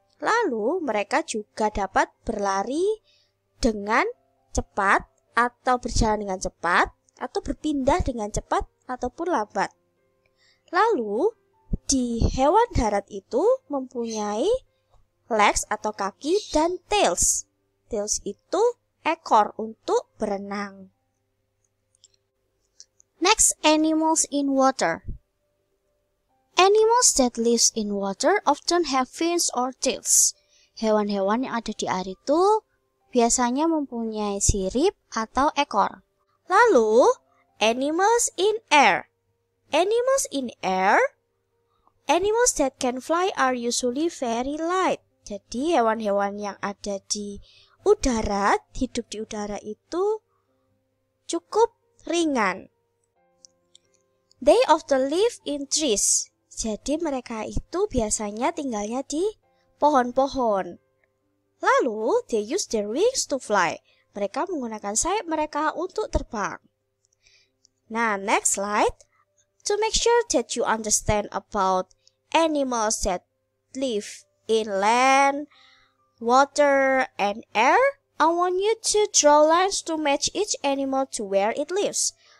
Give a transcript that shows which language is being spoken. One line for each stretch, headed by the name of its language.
Indonesian: Lalu mereka juga dapat berlari dengan cepat atau berjalan dengan cepat atau berpindah dengan cepat ataupun lambat. Lalu di hewan darat itu mempunyai legs atau kaki dan tails. Tails itu ekor untuk berenang.
English: Next, animals in water. Animals that live in water often have fins or tails.
Indonesian: Hewan-hewan yang ada di air itu biasanya mempunyai sirip atau ekor.
English: Lalu, animals in air. Animals in air, animals that can fly are usually very light.
Indonesian: Jadi, hewan-hewan yang ada di udara, hidup di udara itu cukup ringan.
English: They often live in trees.
Indonesian: Jadi, mereka itu biasanya tinggalnya di pohon-pohon. Lalu,
English: they use their wings to fly.
Indonesian: Mereka menggunakan sayap mereka untuk terbang.
English: Nah, next slide. To make sure that you understand about animals that live in land, water, and air, I want you to draw lines to match each animal to where it lives.